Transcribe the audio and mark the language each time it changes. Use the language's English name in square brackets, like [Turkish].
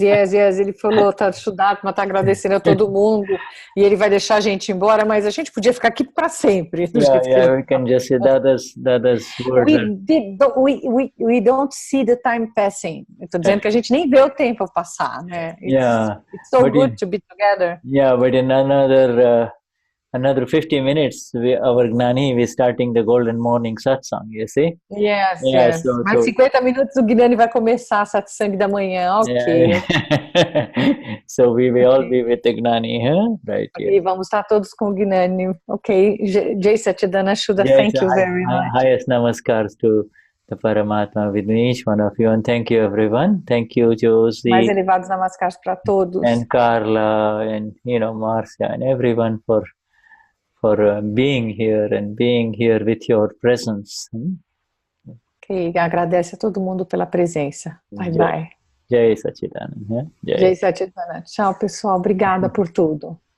[Portuguese] Ele falou, tá Shuddha, tá agradecendo a todo mundo e ele vai deixar a gente embora, mas a gente podia ficar aqui para sempre. [English] Yeah, we can just say Dada's word. We don't see the time passing. [Portuguese] Estou dizendo que a gente nem vê o tempo passar, né? [English] It's so good to be together. Yeah, but in another 50 minutes, our Gnani is starting the golden morning satsang, you see? Yes. So, [Portuguese] Mais 50 minutos o Gnani vai começar a satsang da manhã, ok. [English] Yeah. So we will all be with the Gnani, huh? Right. [Portuguese] Okay, vamos estar todos com o Gnani. [English] Ok, Jai Satchidana Shuddha, thank you very much. Highest namaskars to the Paramatma within each one of you, and thank you everyone. Thank you, Josie. [Portuguese] Mais elevados namaskars para todos. [English] And Carla, and Marcia, and everyone for being here and being here with your presence. [Portuguese] Ok, agradece a todo mundo pela presença. [English] Bye. Jai Satchidana. Jai Satchidana. [Portuguese] Tchau, pessoal. Obrigada por tudo.